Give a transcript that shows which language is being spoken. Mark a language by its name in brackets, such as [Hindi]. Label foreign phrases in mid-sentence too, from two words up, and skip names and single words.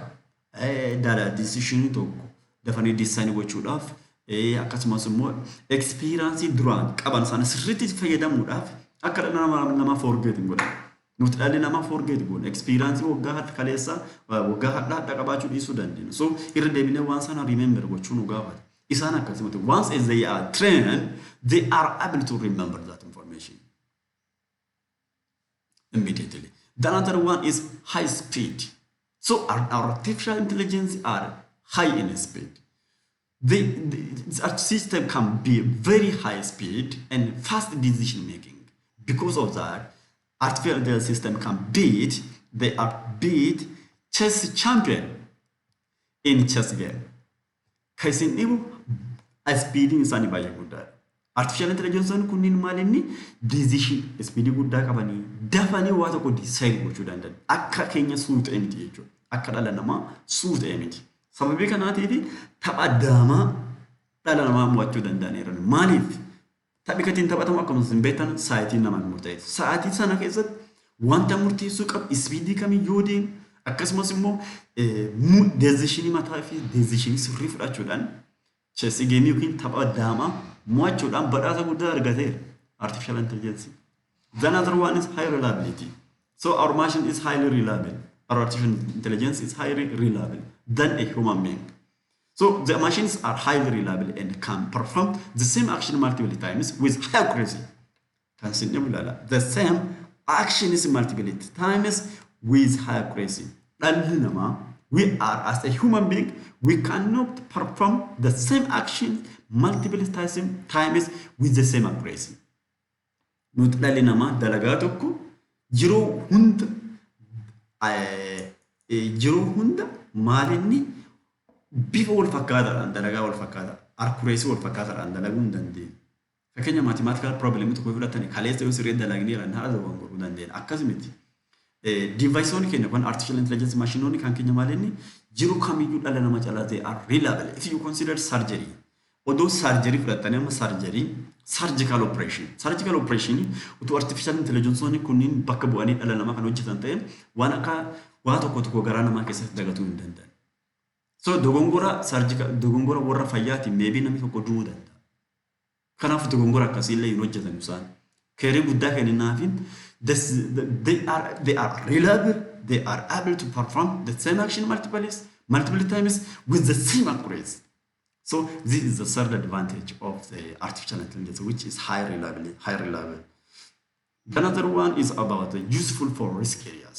[Oromo] Dala decisionii tokko dafanii design gochuudhaaf akkasumas immoo experience duraan qaban sana sirriitti fayyadamuudhaaf akka dhala namaa forget godhan. Nuti dhalli namaa forget godhan experience waggaa hadda kaleessa waggaa hadda qabaachuu dhiisuu dandeenya. So irra deebinee waan sana remember gochuu nu gaafata. Isaan akkasumatti [English] once as they are trained they are able to remember that information immediately. The other one is high speed. So our artificial intelligence are high in speed. Our system can be very high speed and fast decision making. Because of that, artificial intelligence system can beat chess champion in chess game. [Oromo] Kaisin nibu speeding isani baay'ee guddaa. [English] Artificial intelligence [Oromo] kunniin maalinni [English] decision speed [Oromo] guddaa qabanii dafanii waa tokko decide gochuu danda'an. Akka keenya suuta miti jechuudha. Akka dhala namaa suuta miti. Sababii kanaatiif tapha daamaa dhala namaa mo'achuu danda'aniiru. Maaliif? Taphi katiin taphatamu akkuma isin beektan sa'aatii namaan murteessu. Sa'aatii sana keessatti wanta murteessuu qabu ispiidii kamiyyuu deemu akkasumas immoo decisionii mataa fi decisionii sirrii fudhachuudhaan [English] chess game [Oromo] yookiin tapha daamaa mo'achuudhaan badhaasa guddaa argateera. [English] Artificial intelligence. The other one is high reliability. So our machine is highly reliable. Our artificial intelligence is highly reliable than a human being. So the machines are highly reliable and can perform the same action multiple times with high accuracy. The same action is multiple times with high accuracy. We are as a human being, we cannot perform the same action multiple times with the same accuracy. [Oromo] Nuti dhalli namaa dalagaa tokko yeroo hunda maalinni bifa wal fakkaataadhaan dalagaa wal fakkaata accuracy wal fakkaataadhaan dalaguu hin dandeenye. Fakkeenya [English] mathematical problem [Oromo] tokko fudhatanii kaleessa yoo sirrii dalagneera haala dogongoruu dandeenya. Akkasumatti deviceoonni keenya kun [English] artificial intelligence [Oromo] maashinoonni kan keenya maalinni yeroo kamiyyuu dhala nama caalaa [English] they are reliable. If you consider surgery, although surgery [Oromo] fudhatanii amma [English] surgical operation [Oromo] utuu [English] artificial intelligence [Oromo] kunniin bakka bu'anii dhala namaa kan hojjetan ta'e waan akka waa tokko garaa namaa keessatti dagatuu hin danda'an. So dogongora warra fayyaatiin maybe namni tokko du'uu danda'a. Kanaaf dogongora akkasiillee hin hojjetan isaan. Keerii guddaa kenninaafin [English] they are reliable, they are able to perform the same action multiple times with the same accuracy. So this is the third advantage of the artificial intelligence, which is high reliable. Another one is about the useful for risk areas.